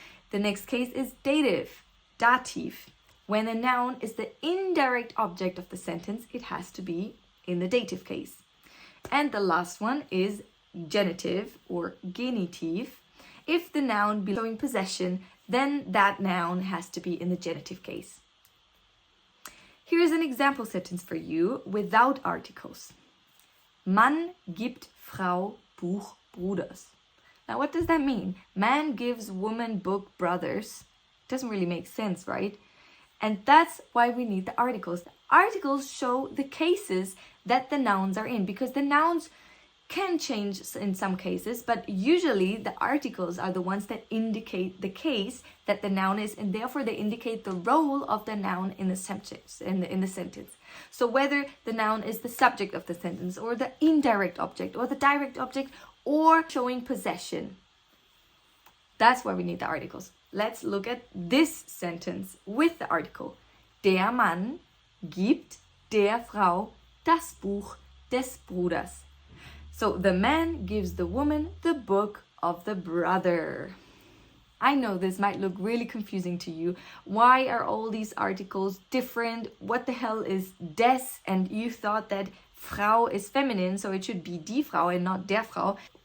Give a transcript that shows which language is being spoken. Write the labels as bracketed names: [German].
[English] The next case is dative, Dativ. When the noun is the indirect object of the sentence, it has to be in the dative case. And the last one is genitive or Genitiv. If the noun be showing possession, then that noun has to be in the genitive case. Here is an example sentence for you without articles. [German] Mann gibt Frau Buch Bruders. [English] Now, what does that mean? Man gives woman book brothers. Doesn't really make sense, right? And that's why we need the articles. The articles show the cases that the nouns are in, because the nouns can change in some cases, but usually the articles are the ones that indicate the case that the noun is, and therefore they indicate the role of the noun in the sentence. So whether the noun is the subject of the sentence or the indirect object or the direct object or showing possession. That's why we need the articles. Let's look at this sentence with the article. [German] Der Mann gibt der Frau das Buch des Bruders. [English] So the man gives the woman the book of the brother. I know this might look really confusing to you. Why are all these articles different? What the hell is des? And you thought that Frau is feminine, so it should be die Frau and not der Frau.